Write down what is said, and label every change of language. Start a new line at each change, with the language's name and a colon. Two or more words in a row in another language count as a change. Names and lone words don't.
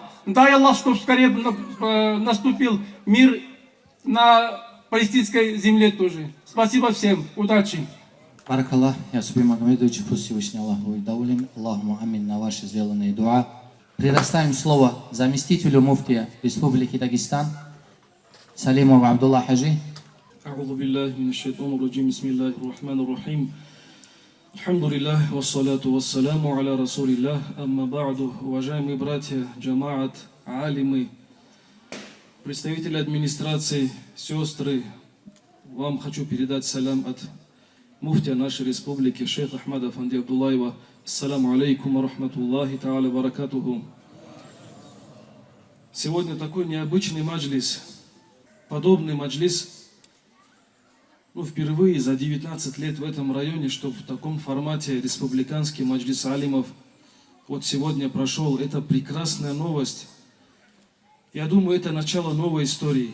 Russian: Дай Аллах, чтобы скорее наступил мир на палестинской земле тоже. Спасибо всем. Удачи. Баракаллах, я Суби Магомедович, пусть Всевышний Аллах будет доволен.
Arabic: اللهم آمين
Russian: на ваши сделанные дуа. Предоставим слово заместителю муфтия Республики Дагестан Салимову Абдулла Хаджи.
Arabic: أعوذ بالله من الشيطان الرجيم بسم الله الرحمن الرحيم الحمد لله والصلاة والسلام على رسول الله أما بعد.
Russian: Уважаемые братья, джамаат, алимы, представители администрации, сестры, вам хочу передать салям от муфтия нашей республики, шейх Ахмада Афанди Абдуллаева.
Arabic: السلام عليكم ورحمة الله تعالى بركاته.
Russian: Сегодня такой необычный маджлис, подобный маджлис, впервые за 19 лет в этом районе, чтобы в таком формате республиканский маджлис алимов вот сегодня прошел. Это прекрасная новость. Я думаю, это начало новой истории.